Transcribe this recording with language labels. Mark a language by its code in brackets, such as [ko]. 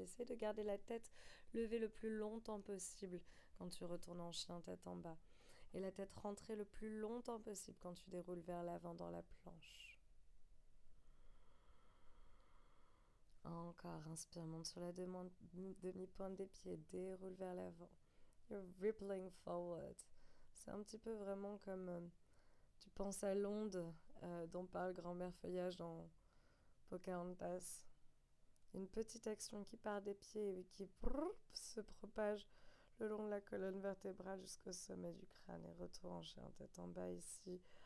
[fr] Essaye de garder la tête levée le plus longtemps possible quand tu retournes en chien tête en bas. Et la tête rentrée le plus longtemps possible quand tu déroules vers l'avant dans la planche. Encore, inspire, monte sur la demi-pointe des pieds, déroule vers l'avant. [en] You're rippling forward. [fr] C'est un petit peu vraiment comme tu penses à l'onde dont parle Grand-mère Feuillage dans Pocahontas. Une petite action qui part des pieds et qui se propage le long de la colonne vertébrale jusqu'au sommet du crâne et retour en chien tête en bas ici.